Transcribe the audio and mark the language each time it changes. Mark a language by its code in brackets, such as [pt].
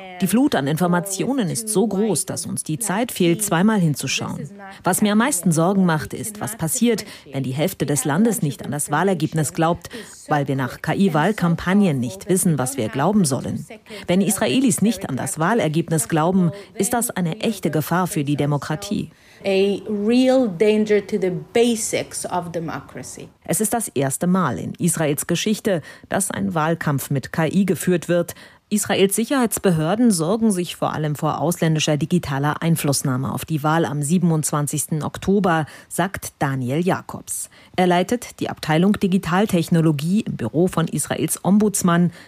[de] Die Flut an Informationen ist so groß, dass uns die Zeit fehlt, zweimal hinzuschauen. Was mir am meisten Sorgen macht, ist, was passiert, wenn die Hälfte des Landes nicht an das Wahlergebnis glaubt, weil wir nach KI-Wahlkampagnen nicht wissen, was wir glauben sollen. Wenn Israelis nicht an das Wahlergebnis glauben, ist das eine echte Gefahr für die Demokratie. [en] A real danger to the basics of democracy. [de] Es ist das erste Mal in Israels Geschichte, dass ein Wahlkampf mit KI geführt wird. Israels Sicherheitsbehörden sorgen sich vor allem vor ausländischer digitaler Einflussnahme auf die Wahl am 27. Oktober, sagt Daniel Jacobs. Er leitet die Abteilung Digitaltechnologie im Büro von Israels Ombudsmann.